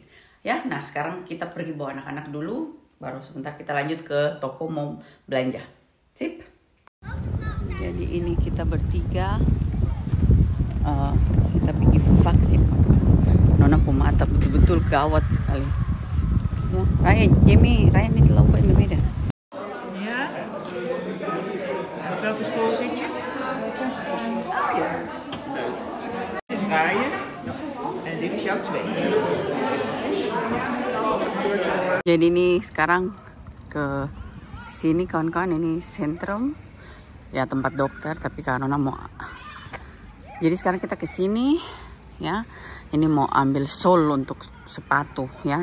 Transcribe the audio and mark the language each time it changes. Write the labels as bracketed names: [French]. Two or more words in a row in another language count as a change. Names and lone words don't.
[Indonesian] Ya, nah sekarang kita pergi bawa anak-anak dulu. Baru sebentar kita lanjut ke toko mau belanja. Sip. Jadi ini kita bertiga. Kita pergi vaksin. Nona pemata betul-betul gawat sekali. [Dutch] Ya, Ryan ini lopen in de midden. Ja. Op welke school zit je? Ja. Dit is Ryan en dit is jouw tweede. [Indonesian] Jadi ini sekarang ke sini kawan-kawan, ini sentrum ya, tempat dokter, tapi Kak Nona mau. Jadi sekarang kita ke sini ya. Ini mau ambil sol untuk sepatu ya.